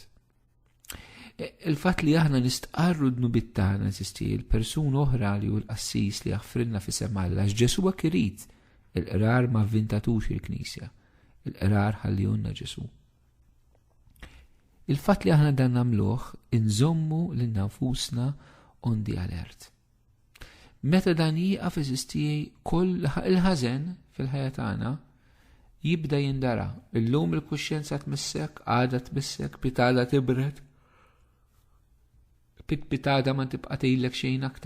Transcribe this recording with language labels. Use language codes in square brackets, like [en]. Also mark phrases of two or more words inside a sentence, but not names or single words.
[mt] Il-fatt li aħna nistqarru d-nubiet tagħna eżisti l-persuna oħra li hu l-qassis li jaħfrilna f'isem Alla x'Ġesu hekk irid, il-qrar ma vvintatux il-Knisja, il-qrar ħallihunna Ġesu. Il-fatt li aħna dan nagħmluh inżommu lil nfusna [en] on the alert. [mt] Meta dan jieqaf eżisti koll il-ħażen fil-ħajja tagħna jibda jindara. Illum il-kuxjenza tmissek, għada tmissek, pitada tibret, pitada ma tibqa' tgħidlek xejn aktar.